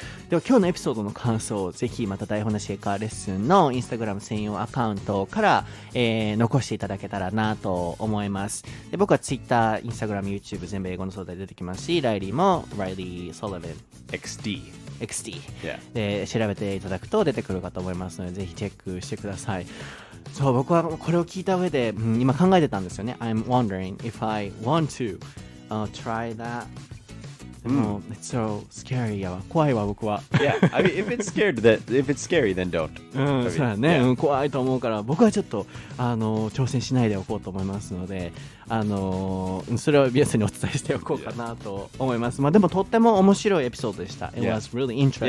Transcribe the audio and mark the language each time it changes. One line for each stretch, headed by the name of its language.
Japanese: では今日のエピソードの感想をぜひまた台本なし英会話レッスンのインスタグラム専用アカウントから、残していただけたらなと思います。で僕は Twitter、インスタグラム、YouTube 全部英語の相談で出てきますし、ライリーも Reilly Sullivan XD、で調べていただくと出てくるかと思いますので、ぜひチェックしてください。そう僕はこれを聞いた上で、今考えてたんですよね。
English: I'm wondering if I want to、try that。
Japanese: でも、
English: it's so scary
Japanese: やわ。怖いわ、僕は。
English: Yeah, I mean, if it's scary, then don't.
Japanese: そうだね、怖いと思うから、僕はちょっと、挑戦しないでおこうと思いますので、それを皆さんにお伝えしておこうかなと思います。まあ、でも、とっても面白いエピソードでした。
English: It was really interesting.